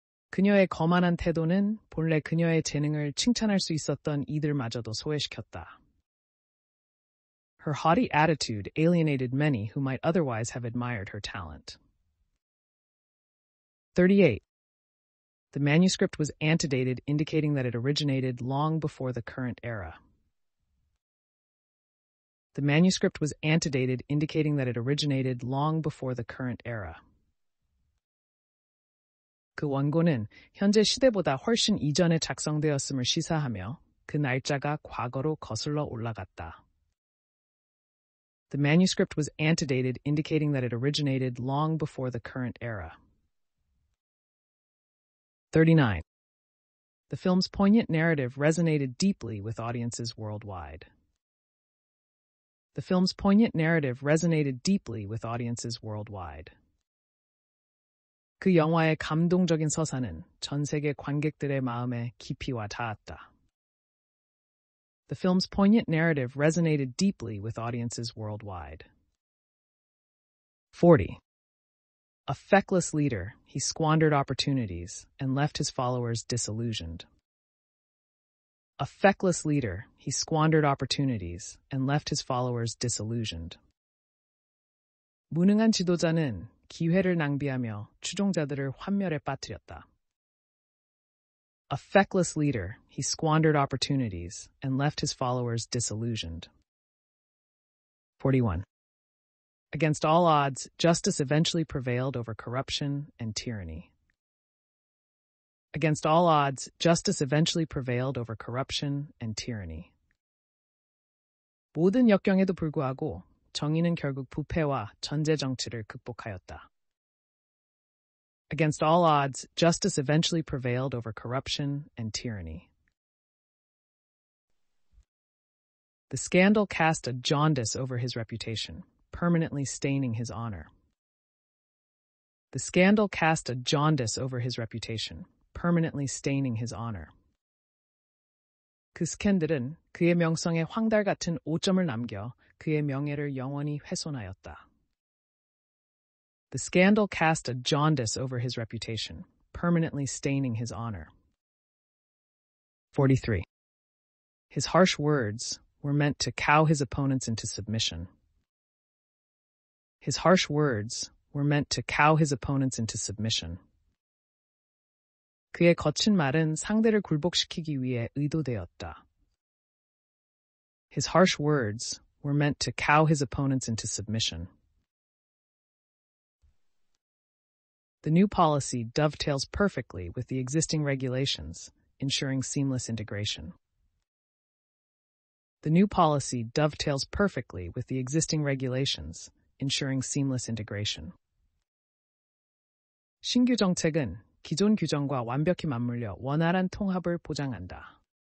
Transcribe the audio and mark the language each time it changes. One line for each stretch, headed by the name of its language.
Korean: 그녀의 거만한 태도는 본래 그녀의 재능을 칭찬할 수 있었던 이들마저도 소외시켰다.
English: Her haughty attitude alienated many who might otherwise have admired her talent. 38. The manuscript was antedated, indicating that it originated long before the current era. The manuscript was antedated, indicating that it originated long before the current era.
Korean: 그 원고는 현재 시대보다 훨씬 이전에 작성되었음을 시사하며 그 날짜가 과거로 거슬러 올라갔다.
English: The manuscript was antedated, indicating that it originated long before the current era. 39. The film's poignant narrative resonated deeply with audiences worldwide. The film's poignant narrative resonated deeply with audiences worldwide.
Korean: 그 영화의 감동적인 서사는 전 세계 관객들의 마음에 깊이 와 닿았다.
English: The film's poignant narrative resonated deeply with audiences worldwide. 40. A feckless leader, he squandered opportunities and left his followers disillusioned. A feckless leader, he squandered opportunities and left his followers disillusioned.
Korean: 무능한 지도자는 기회를 낭비하며 추종자들을 환멸에 빠뜨렸다.
English: A feckless leader, he squandered opportunities and left his followers disillusioned. 41. Against all odds, justice eventually prevailed over corruption and tyranny. Against all odds, justice eventually prevailed over corruption and tyranny.
Korean: 모든 역경에도 불구하고 정의는 결국 부패와 전제 정치를 극복하였다.
English: Against all odds, justice eventually prevailed over corruption and tyranny. The scandal cast a jaundice over his reputation, permanently staining his honor. The scandal cast a jaundice over his reputation, permanently staining his honor.
Korean: 그 스캔들은 그의 명성에 황달 같은 오점을 남겨 그의 명예를 영원히 훼손하였다.
English: The scandal cast a jaundice over his reputation, permanently staining his honor. 43. His harsh words were meant to cow his opponents into submission. His harsh words were meant to cow his opponents into submission.
Korean: 그의 거친 말은 상대를 굴복시키기 위해 의도되었다.
English: His harsh words were meant to cow his opponents into submission. The new policy dovetails perfectly with the existing regulations, ensuring seamless integration. The new policy dovetails perfectly with the existing regulations, ensuring seamless integration.
Korean: 신규 정책은 기존 규정과 완벽히 맞물려 원활한 통합을 보장한다.